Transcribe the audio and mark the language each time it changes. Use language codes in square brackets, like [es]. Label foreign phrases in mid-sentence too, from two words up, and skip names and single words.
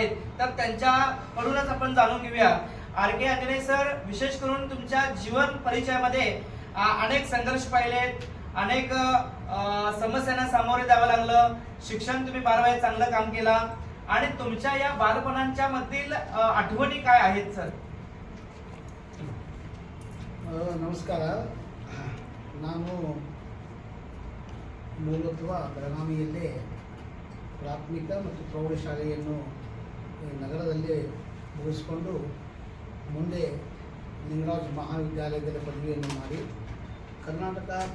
[mr] तर त्यांच्याकडूनच आपण जाणून घेऊया। RK अंजने सर, विशेष करून तुमच्या जीवन परिचयामध्ये अनेक संघर्ष पाहिलेत, अनेक समस्यांना सामोरे जावं लागलं। शिक्षण तुम्ही 12वी चांगलं काम केला आणि तुमच्या या बालपणांच्या मधील आठवणी काय आहेत सर? [kn] ನಮಸ್ಕಾರ. ನಾನು ಮೂಲತಃ ಬೆಳಗಾವಿಯಲ್ಲೇ ಪ್ರಾಥಮಿಕ ಮತ್ತು ಪ್ರೌಢಶಾಲೆಯನ್ನು ನಗರದಲ್ಲೇ ಮುಗಿಸಿಕೊಂಡು ಮುಂದೆ ಲಿಂಗರಾಜ್ ಮಹಾವಿದ್ಯಾಲಯದಲ್ಲಿ ಪದವಿಯನ್ನು ಮಾಡಿ ಕರ್ನಾಟಕ